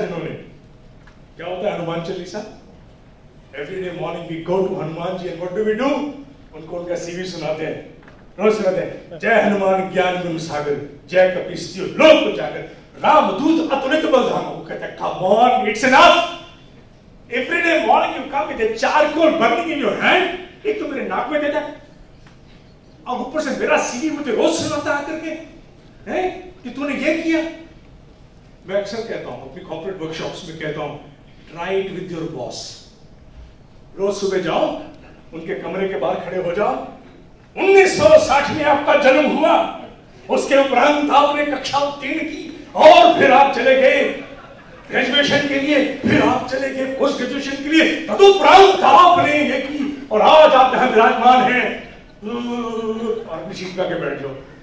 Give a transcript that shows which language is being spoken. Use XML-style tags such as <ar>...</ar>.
<hi>जिन्होंने क्या होता है</hi> <en>Hanuman Chalisa, every day morning we go to Hanuman ji and what do we do?</en> <hi>उनको उनका सीवी सुनाते हैं, रोज सुनाते हैं। जय हनुमान ज्ञान गुण सागर, जय कपीसतियो लोक उजागर, रामदूत अतुलित बलधामा। वो कहता है</hi> <en>Come on, it's enough. Every day morning you come with a charcoal burning in your hand.</en> <hi>एक तो मेरे नाक में देता है और ऊपर से मेरा सीवी मुझे रोज सुनाता आकर के हैं कि तूने ये किया। मैं अक्सर कहता हूँ अपनी कॉर्पोरेट वर्कशॉप्स में कहता हूँ,</hi> <en>Try it with your boss.</en> <hi>रोज सुबह जाओ, उनके कमरे के बाहर खड़े हो जाओ। 1960 में आपका जन्म हुआ, उसके उपरांत आपने कक्षा उत्तीर्ण की और फिर आप चले गए ग्रेजुएशन के लिए, फिर आप चले गए पोस्ट ग्रेजुएशन के लिए, तदुपरांत आपने ये की और आज आप यहाँ विराजमान हैं और सीट पे बैठ जाओ।</hi>